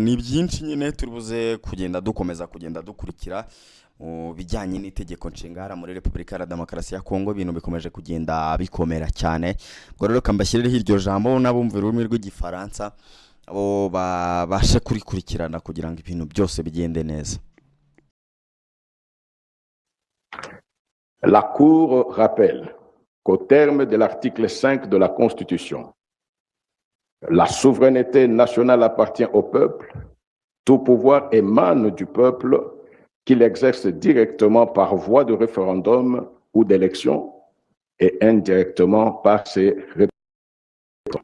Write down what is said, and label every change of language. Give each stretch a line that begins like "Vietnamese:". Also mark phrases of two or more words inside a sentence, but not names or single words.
Kinyarwanda: Ni byinshi nyine turibuze kugenda dukomeza kugenda dukurikira mu bijyanye n'itegeko nshinga muri Repubulika ya Demokarasi ya Kongo. Ibintu bikomeje kugenda bikomera cyane. Ubwo rero kambashyireho iryo jambo n'abumva ururimi rw'igifaransa abo babashe kurikurikirana kugira ngo ibintu byose bigende neza.
French: La Cour rappelle qu'au terme de l'article 5 de la Constitution, la souveraineté nationale appartient au peuple, tout pouvoir émane du peuple, qu'il exerce directement par voie de référendum ou d'élection et indirectement par ses représentants.